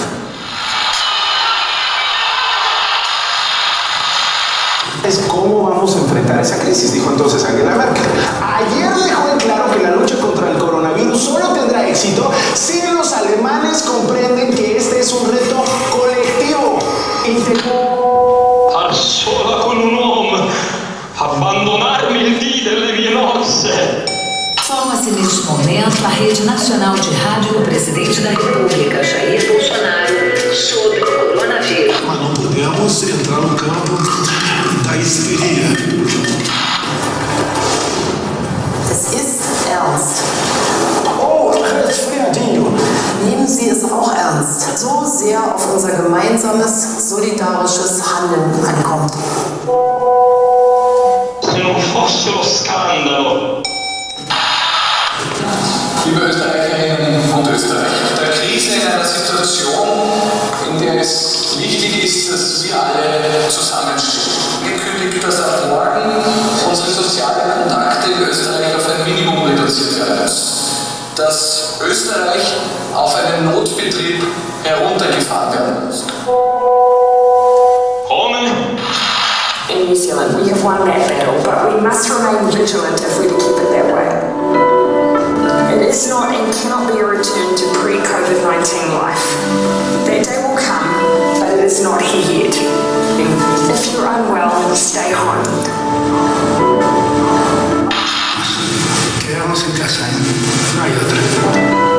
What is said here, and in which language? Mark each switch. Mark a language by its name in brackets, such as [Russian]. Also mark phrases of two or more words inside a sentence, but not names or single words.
[Spanish] ¿Cómo vamos a enfrentar esa crisis?, dijo entonces Angela Merkel. Ayer dejó en claro que la lucha contra el coronavirus solo tendrá éxito si los alemanes comprenden que este es un reto colectivo. [Italian] Al sola con un uomo, abbandonarmi il dì delle mie nozze. [Portuguese] Forma-se neste momento a Rede Nacional de Rádio do Presidente da República, Jair Bolsonaro, sobre o coronavírus. Mas não podemos entrar no campo da histeria. [German] Es ist ernst. [Portuguese] Oh, resfriadinho. [German] Nehmen Sie es auch ernst. So sehr auf unser gemeinsames, solidarisches Handeln ankommt. [Italian] Se non fosse lo scandalo. [German] Liebe Österreicherinnen und Österreicher, der Krise in einer Situation, in der es wichtig ist, dass wir alle zusammenstehen. Angekündigt, dass ab morgen unsere sozialen Kontakte in Österreich auf ein Minimum reduziert werden müssen. Dass Österreich auf einen Notbetrieb heruntergefahren werden muss. [English] In New Zealand, we have won that battle, but we must remain vigilant if we're to keep it that way. It is not and cannot be a return to pre-COVID-19 life. That day will come, but it is not here yet. If you're unwell, stay home. [Spanish] Quedamos en casa, no hay otra.